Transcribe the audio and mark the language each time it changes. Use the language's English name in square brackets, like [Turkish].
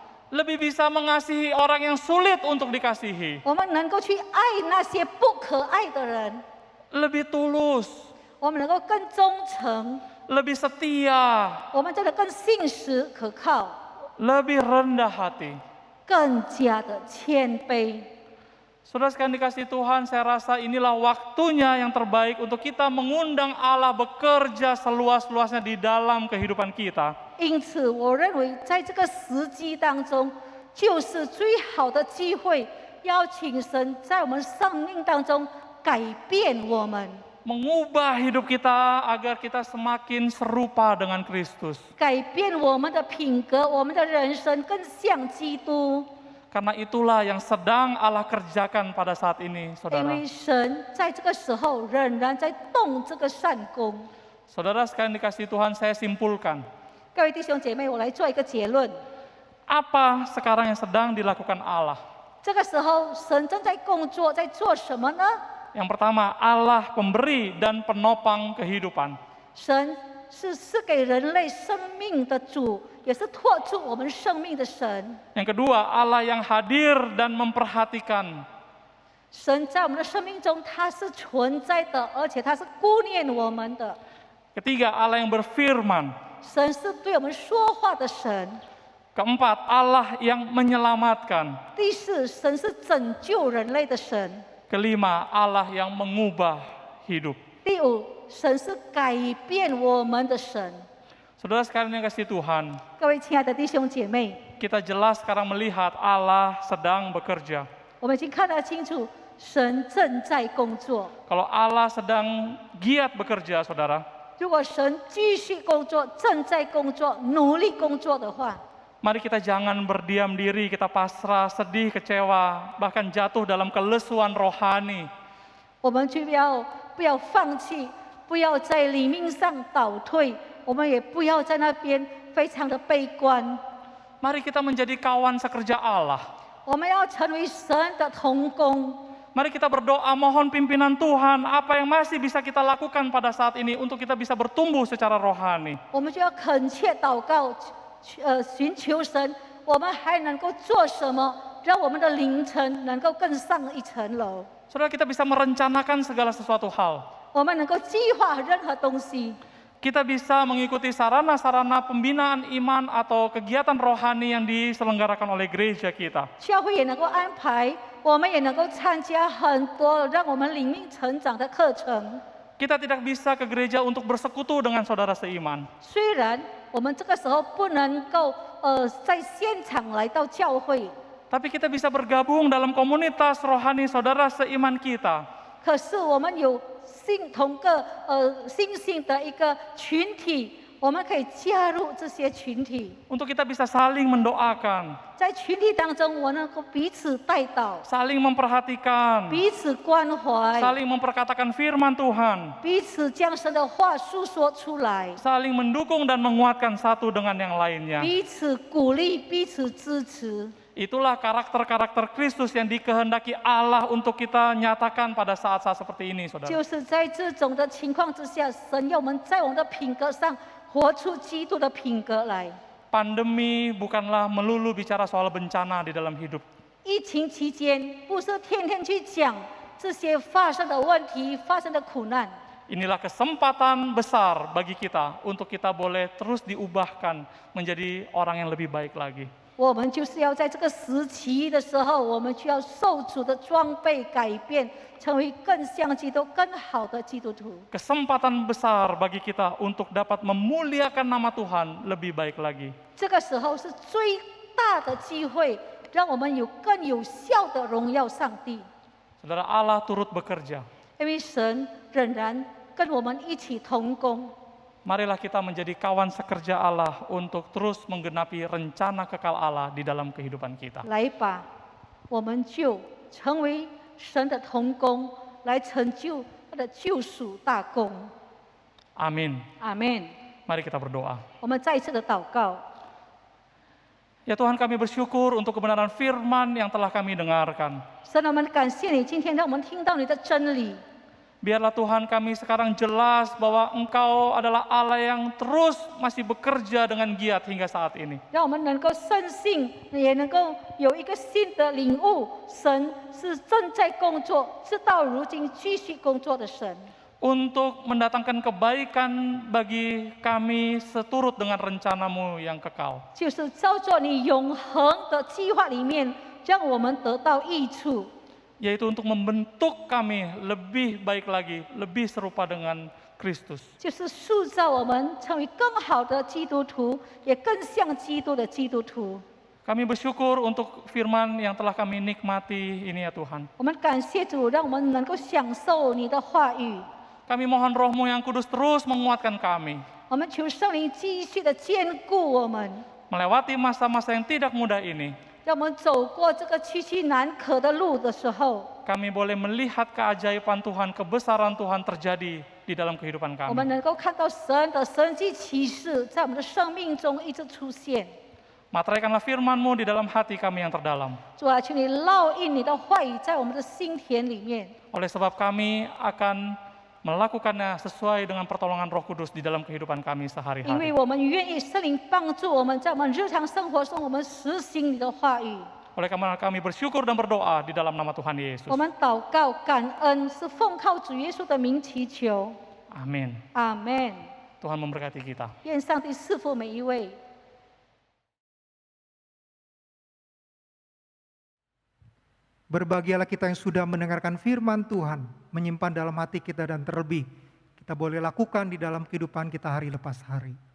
[Indonesian] Lebih bisa mengasihi orang yang sulit untuk dikasihi. [Chinese] 我们能够去爱那些不可爱的人， [Indonesian] Lebih tulus. [Chinese] 我们能够更忠诚， [Indonesian] Lebih setia. [Chinese] 我们真的更信实可靠， [Indonesian] Lebih rendah hati. [Chinese] 更加的谦卑。 [Indonesian] Saudara sekalian dikasih Tuhan, saya rasa inilah waktunya yang terbaik untuk kita mengundang Allah bekerja seluas-luasnya di dalam kehidupan kita. [Chinese] 因此，我认为在这个时机当中，就是最好的机会，邀请神在我们生命当中改变我们， [Indonesian] Mengubah hidup kita agar kita semakin serupa dengan Kristus. [Chinese] 改变我们的品格，我们的人生更像基督。 [Indonesian] Karena itulah yang sedang Allah kerjakan pada saat ini, [Chinese] 因 [Indonesian] saudara. [Chinese] 为神在这个时候仍然在动这个善功。 [Indonesian] Saudara sekalian dikasih Tuhan, saya simpulkan. [Chinese] 各位弟兄姐妹，我来做一个结论： [Indonesian] Apa sekarang yang sedang dilakukan Allah? [Chinese] 这个时候，神正在工作，在做什么呢？ [Indonesian] Yang pertama, Allah pemberi dan penopang kehidupan. [Chinese] 神是赐给人类生命的主，也是托住我们生命的神。 [Indonesian] Yang kedua, Allah yang hadir dan memperhatikan. [Chinese] 神在我们的生命中，他是存在的，而且他是顾念我们的。 [Indonesian] Ketiga, Allah yang berfirman. [Chinese] 神是对我们说话的神。 [Indonesian] Keempat, Allah yang menyelamatkan. [Chinese] 第四，神是拯救人类的神。 [Indonesian] Kelima, Allah yang mengubah hidup. [Chinese] 第五，神是改变我们的神。 [Indonesian] Saudara sekalian yang kasih Tuhan, [Chinese] 各位亲爱的弟兄姐妹， [Indonesian] kita jelas sekarang melihat Allah sedang bekerja. [Chinese] 我们已经看得清楚，神正在工作。 [Indonesian] Kalau Allah sedang giat bekerja, saudara, [Chinese] 如果神继续工作，正在工作，努力工作的话， [Indonesian] mari kita jangan berdiam diri, kita pasrah, sedih, kecewa, bahkan jatuh dalam kelesuan rohani. [Chinese] 我们就不要放弃，不要在灵命上倒退，我们也不要在那边非常的悲观。 [Indonesian] Mari kita menjadi kawan sekerja Allah. [Chinese] 我们要成为神的同工。 [Indonesian] Mari kita berdoa, mohon pimpinan Tuhan, apa yang masih bisa kita lakukan pada saat ini untuk kita bisa bertumbuh secara rohani. [Chinese] 我们就要恳切祷告，寻求神，我们还能够做什么，让我们的灵程能够更上一层楼？ [Indonesian] Saudara, kita bisa merencanakan segala sesuatu hal. [Chinese] 我们能够计划任何东西， [Indonesian] Kita bisa mengikuti sarana-sarana pembinaan iman atau kegiatan rohani yang diselenggarakan oleh gereja kita. [Chinese] 教会也能够安排，我们也能够参加很多让我们灵命成长的课程。 [Indonesian] Kita tidak bisa ke gereja untuk bersekutu dengan saudara seiman. [Chinese] 虽然我们这个时候不能够在现场来到教会， [Indonesian] Tapi kita bisa bergabung dalam komunitas rohani saudara seiman kita. [Chinese] 可是我们有同个信心的一个群体，我们可以加入这些群体。 [Indonesian] Untuk kita bisa saling mendoakan, [Chinese] 在群体当中，我能够彼此带导， [Indonesian] saling memperhatikan, [Chinese] 彼此关怀， [Indonesian] saling memperkatakan firman Tuhan, [Chinese] 彼此将神的话述说出来， [Indonesian] saling mendukung dan menguatkan satu dengan yang lainnya. [Chinese] 彼此鼓励，彼此支持。 [Indonesian] Itulah karakter-karakter Kristus yang dikehendaki Allah untuk kita nyatakan pada saat-saat seperti ini, saudara. [Chinese] 就是在这种的情况之下，神要我们在我们的品格上活出基督的品格来。 [Indonesian] Pandemi bukanlah melulu bicara soal bencana di dalam hidup. [Chinese] 疫情期间，不是天天去讲这些发生的问题、发生的苦难。 [Indonesian] Inilah kesempatan besar bagi kita untuk kita boleh terus diubahkan menjadi orang yang lebih baik lagi. [Chinese] 我们就是要在这个时期的时候，我们需要受主的装备改变，成为更像基督、更好的基督徒。 [Indonesian] Kesempatan besar bagi kita untuk dapat memuliakan nama Tuhan lebih baik lagi. [Chinese] 这个时候是最大的机会，让我们有更有效的荣耀上帝。 [Indonesian] Saudara, Allah turut bekerja. [Chinese] 因为神仍然跟我们一起同工。 [Indonesian] Marilah kita menjadi kawan sekerja Allah untuk terus menggenapi rencana kekal Allah di dalam kehidupan kita. [Chinese] 来吧，我们就成为神的同工，来成就他的救赎大功。 [Indonesian] Amin. [Chinese] 阿门。 [Indonesian] Mari kita berdoa. [Chinese] 我们再一次的祷告。 [Indonesian] Ya Tuhan, kami bersyukur untuk kebenaran firman yang telah kami dengarkan. [Chinese] 神，我们感谢你，今天让我们听到你的真理。 [Indonesian] Biarlah Tuhan kami sekarang jelas bahwa Engkau adalah Allah yang terus masih bekerja dengan giat hingga saat ini. [Chinese] 让我们能够深信，也能够有一个新的领悟，神是正在工作，直到如今继续工作的神。 [Indonesian] Untuk mendatangkan kebaikan bagi kami seturut dengan rencana-Mu yang kekal. [Chinese] 就是照着你永恒的计划里面，让我们得到益处。 [Indonesian] Yaitu untuk membentuk kami lebih baik lagi, lebih serupa dengan Kristus. [Chinese] 就是塑造我们成为更好的基督徒，也更像基督的基督徒。 [Indonesian] Kami bersyukur untuk firman yang telah kami nikmati ini ya Tuhan. [Chinese] 我们感谢主，让我们能够享受你的话语。 [Indonesian] Kami mohon Roh-Mu yang kudus terus menguatkan kami. [Chinese] 我们求圣灵继续的坚固我们， [Indonesian] Melewati masa-masa yang tidak mudah ini, [Chinese] 让我们走过这个崎岖难可的路的时候， [Indonesian] kami boleh melihat keajaiban Tuhan, kebesaran Tuhan terjadi di dalam kehidupan [Chinese] 我们 [Indonesian] kami. [Chinese] 能够看到神的神迹奇事在我们的生命中一直出现。 [Indonesian] Materaikanlah firman-Mu di dalam hati kami yang terdalam. [Chinese] 主啊，求你烙印你的话语在我们的心田里面。 [Indonesian] Oleh sebab kami akan melakukannya sesuai dengan pertolongan Roh Kudus di dalam kehidupan kami [Chinese] 因为 [Indonesian] sehari-hari. [Chinese] 我们愿意圣灵帮助我们，在我们日常生活中，我们实行你的话语。 [Indonesian] Oleh karena kami bersyukur dan berdoa di dalam nama Tuhan Yesus. [Chinese] 我们祷告感恩，是奉靠主耶稣的名祈求。 [Indonesian] Amin. [Chinese] 阿门。 [Indonesian] Tuhan memberkati kita. [Chinese] 愿上帝赐福每一位。 [Indonesian] Berbahagialah kita yang sudah mendengarkan firman Tuhan, menyimpan dalam hati kita dan terlebih kita boleh lakukan di dalam kehidupan kita hari lepas hari.